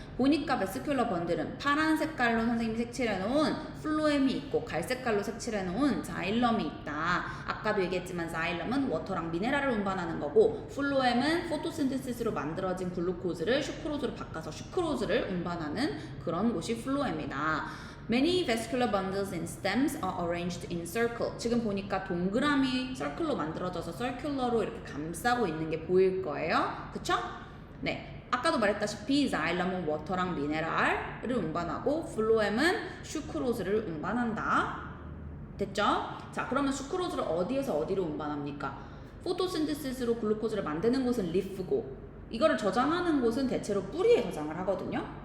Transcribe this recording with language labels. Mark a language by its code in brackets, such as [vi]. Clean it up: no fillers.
[ko] 보니까 베스큘러 번들은 파란 색깔로 선생님이 색칠해놓은 플로엠이 있고 갈색깔로 색칠해놓은 자일럼이 있다. 아까도 얘기했지만 자일럼은 워터랑 미네랄을 운반하는 거고 플로엠은 포토신테시스로 만들어진 글루코즈를 슈크로즈로 바꿔서 슈크로즈를 운반하는 그런 곳이 플로엠이다. [en] Many vascular bundles in stems are arranged in circle. [ko] 지금 보니까 동그라미 circle로 만들어져서 circular로 이렇게 감싸고 있는 게 보일 거예요. 그쵸? 네. 아까도 말했다시피 자일럼은 워터랑 미네랄을 운반하고 플로엠은 슈크로즈를 운반한다. 됐죠? 자, 그러면 슈크로즈를 어디에서 어디로 운반합니까? 포토신테시스로 글루코즈를 만드는 곳은 리프고 이거를 저장하는 곳은 대체로 뿌리에 저장을 하거든요.